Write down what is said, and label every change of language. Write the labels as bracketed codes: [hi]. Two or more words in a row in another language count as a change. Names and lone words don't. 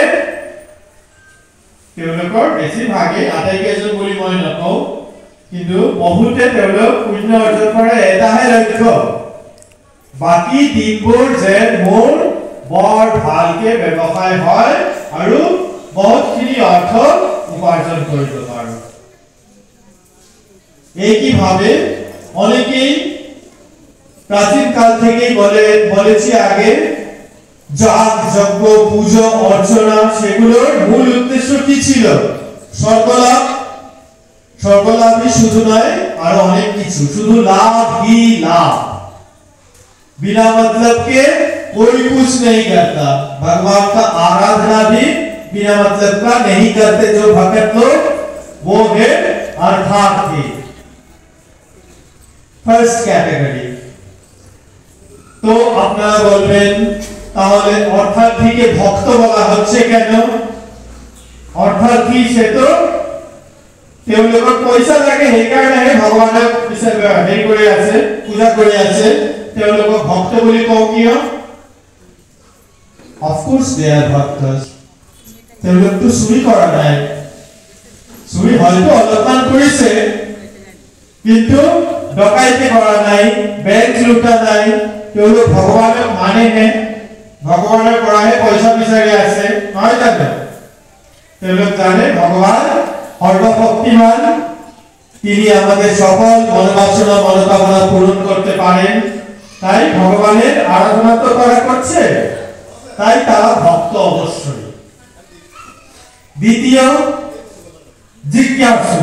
[as] তেওঁলোকৰ বেছিভাগে, আটাইকেইজন বুলি মই নকওঁ, কিন্তু বহুতে তেওঁলোক পুণ্য অৰ্জন কৰে এটাহে লক্ষ্য, বাকী দিনবোৰ যে মোৰ বৰ ভালকে ব্যৱসায় হয় আৰু বহুতখিনি অৰ্থ উপাৰ্জন কৰিব পাৰো। [bn] একইভাবে অনেকেই প্রাচীন কাল থেকে বলেছি আগে, যাগ যজ্ঞ পুজো অর্চনা সেগুলোর মূল উদ্দেশ্য কি ছিল? স্বর্গলাভ। স্বর্গলাভই শুধু নয়, আরো অনেক কিছু। [hi] শুধু लाभ ही लाभ, बिना मतलब के कोई कुछ नहीं करता। भगवान का आराधना भी बिना मतलब का नहीं करते जो भक्त लोग, वो है अर्थार्थी, [en] first category. [bn] तो আপনারা বলবেন তাহলে অর্থার্থীকে ভক্ত বলা হচ্ছে কেন? [as] অর্থার্থী সে তো তেওঁলোকৰ পইচা লাগে, সেইকাৰণে ভগৱানক হেৰি কৰি আছে, পূজা কৰি আছে, তেওঁলোকক ভক্ত বুলি কওঁ কিয়? [en] Of course they are bhaktas. [as] তেওঁলোকতো চুৰি কৰা নাই, চুৰি হয়তো অলপমান কৰিছে কিন্তু ডকাইতি কৰা নাই, বেংক লুটা নাই। তেওঁলোক ভগৱানক মানেহে, ভগৱানৰ পৰাহে পইচা বিচাৰি আছে, নহয় জানো? তেওঁলোক জানে ভগৱান সর্বশক্তিমান, [bn] তিনি আমাদের সকল মনোবাসনা মনোকামনা পূরণ করতে পারেন। তাই ভগবানের আরাধনা তো করা করছে, তাই তারা ভক্ত অবশ্যই। দ্বিতীয় জিজ্ঞাসু।